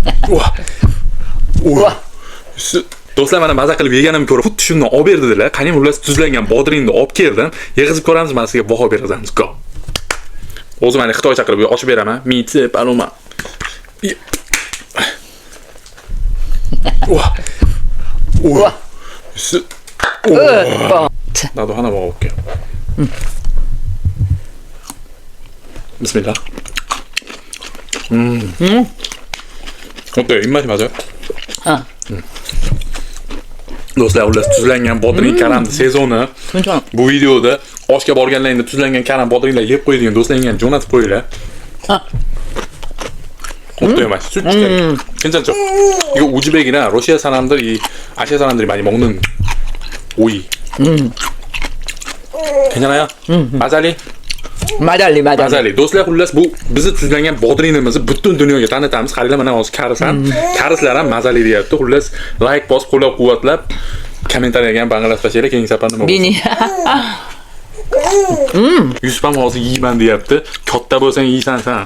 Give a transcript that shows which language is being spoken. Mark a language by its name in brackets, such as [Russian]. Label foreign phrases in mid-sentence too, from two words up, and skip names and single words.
[Uzbek] Do'stlar, mana maza qilib yeganimni ko'rib xuddi shundan olib berdilar. Qani ular tuzlangan bodringni olib keldim. Yig'izib ko'ramiz, men sizga baho beramiz. Go. O'zim mana xitoycha qilib ochib beraman. Miti, paloma. [Korean] 나도 하나 먹어볼게. 비스밀라. 어때요? 입맛이 맞아요? [Uzbek] Do'stlar, ular tuzlangan bodring karamni sezoni. Bu videoda oshga borganlaringda tuzlangan karam bodringlar yeb qo'yadigan do'stlaringga jo'natib qo'yinglar. [Korean] 어때요, 맛이? 솔직히 괜찮죠? 이거 우즈벡이나 러시아 사람들이, 아시아 사람들이 많이 먹는 오이. 괜찮아요? 마잘리? [Uzbek] Mazali. Do'stlar, xullas bu bizni tuzlangan bodringimizni butun dunyoga tanitamiz. Qaranglar, mana hozir karisam. Karislar ham mazali deyapti. Xullas, like bosib, qo'llab-quvvatlab, kommentariyaga ham banglash tashlaylar. Keyingi safar nima bo'lsin? Yusuf ham hozir yeyman deyapti. Katta bo'lsang yeysan sen.